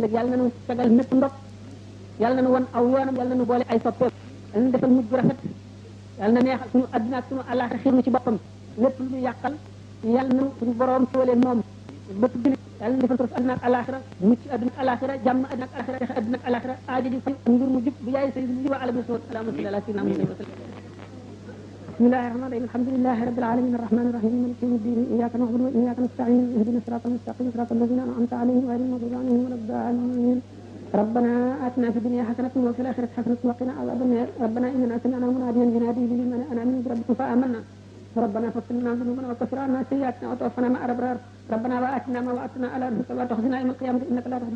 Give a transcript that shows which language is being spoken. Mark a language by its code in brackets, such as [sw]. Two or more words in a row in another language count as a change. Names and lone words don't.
[wo] ëllëg yàlla na nu fegal mépp ndok yàlla na nu won aw yoonam yàlla na nu boole ay soppeem yàlla na defal mujj bu rafet yàlla na neexal suñu adduna ak suñu àllaaxira xiir nu ci boppam lépp lu ñu yàqal yàlla na suñu borom soolee moom bëpp julit yàlla na defal ko adduna ak àllaaxira mucc adduna ak àllaaxira jàmm adduna ak àllaaxira texe adduna ak àllaaxira aajo ji fay ngir mu jub bi yaay [ar] سيدنا وعلى صلى الله عليه وسلم بسم الله الرحمن الرحيم الحمد لله رب العالمين الرحمن الرحيم مالك يوم الدين اياك نعبد واياك نستعين اهدنا الصراط المستقيم صراط الذين انعمت عليهم غير المغضوب عليهم ولا الضالين ربنا اتنا في الدنيا حسنه وفي الاخره حسنه وقنا عذاب النار ربنا اننا سمعنا مناديا ينادي لمن امنوا بربكم فامنا ربنا فاغفر لنا ذنوبنا وكفر عنا سيئاتنا وتوفنا مع الابرار ربنا واتنا ما وعدتنا على رسلك ولا تخزنا يوم القيامه انك لا تخلف